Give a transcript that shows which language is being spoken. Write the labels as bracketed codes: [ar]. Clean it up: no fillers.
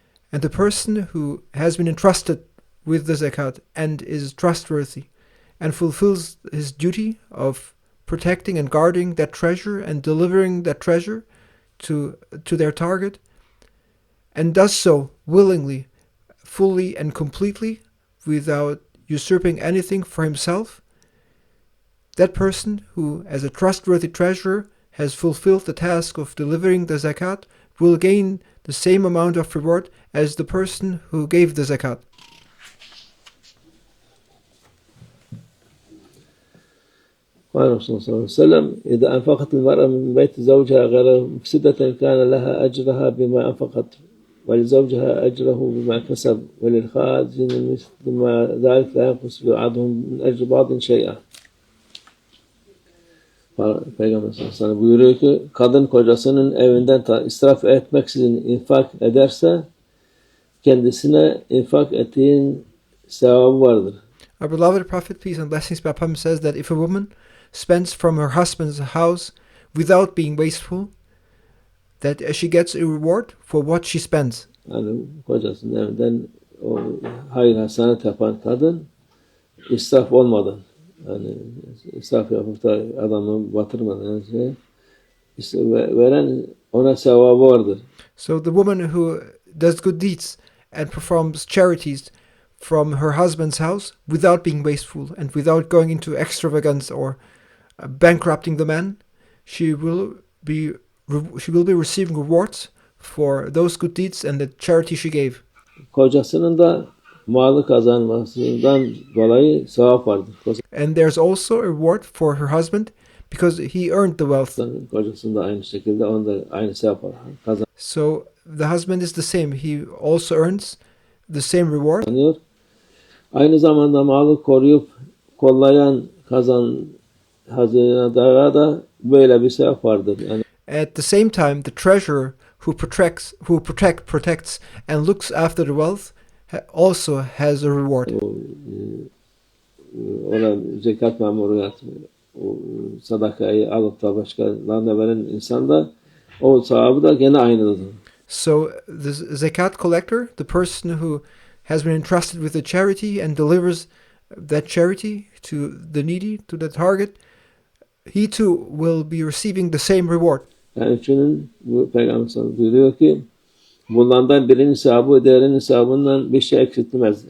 [en] And the person who has been entrusted with the zakat and is trustworthy and fulfills his duty of protecting and guarding that treasure and delivering that treasure to their target, and does so willingly, fully and completely, without usurping anything for himself, that person who, as a trustworthy treasurer, has fulfilled the task of delivering the zakat will gain the same amount of reward as the person who gave the zakat. [ar] قال الرسول صلى الله عليه وسلم إذا أنفقت المرأة من بيت زوجها غير مفسدة كان لها أجرها بما أنفقت ولزوجها أجره بما كسب وللخازن مثل ما ذلك لا ينقص بعضهم من أجر بعض شيئا. [tr] Peygamber sallallahu aleyhi ve sellem buyuruyor ki kadın kocasının evinden israf etmeksizin infak ederse kendisine infak ettiğin sevabı vardır. [en] Our beloved Prophet, peace and blessings be upon him, says that if a woman spends from her husband's house without being wasteful, that she gets a reward for what she spends. [tr] Yani kocasının evinden o hayır hasenat yapan kadın israf olmadan, yani israf yapıp da adamı batırmadan veren ona sevabı vardır. [en] So the woman who does good deeds and performs charities from her husband's house without being wasteful and without going into extravagance or bankrupting the man, she will be receiving rewards for those good deeds and the charity she gave. [tr] Kocasının da malı kazanmasından dolayı sevap vardır. [en] And there's also a reward for her husband because he earned the wealth. [tr] Kocasının da aynı şekilde onun da aynı sevap var. [en] So the husband is the same. He also earns the same reward. [tr] Kazanıyor. Aynı zamanda malı koruyup kollayan hazinedara da böyle bir sevap vardır. Yani [en] At the same time, the treasurer who protects and looks after the wealth also has a reward. [tr] ona zekat memuru o sadakayı alıp da başkalarına veren insan da o sahabı da gene aynıdır. [en] So the zakat collector, the person who has been entrusted with a charity and delivers that charity to the needy, to the target, he too will be receiving the same reward. [tr] Yani çünkü bu Peygamber buyuruyor ki bunlardan birinin hesabı diğerinin hesabından bir şey eksiltmez.